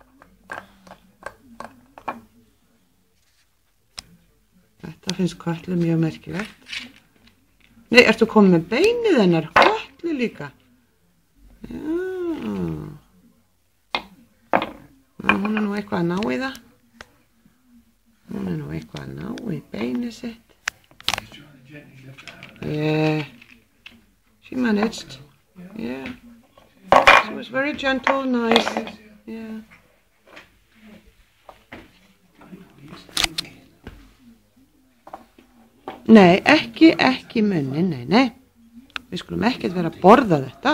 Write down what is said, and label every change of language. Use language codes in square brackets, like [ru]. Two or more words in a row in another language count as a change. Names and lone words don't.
[is] Þetta finnst Kötlu mjög merkilegt. Nei, ertu komið með beinið hennar? Kötlu líka. Já. Hún nú eitthvað að ná í það. Hún nú eitthvað að ná í beinið sitt. [en] Yeah. She managed. Yeah. She was very gentle, nice. Yeah. [is] Nei, ekki munni, nei. Við skulum ekkert vera að borða þetta.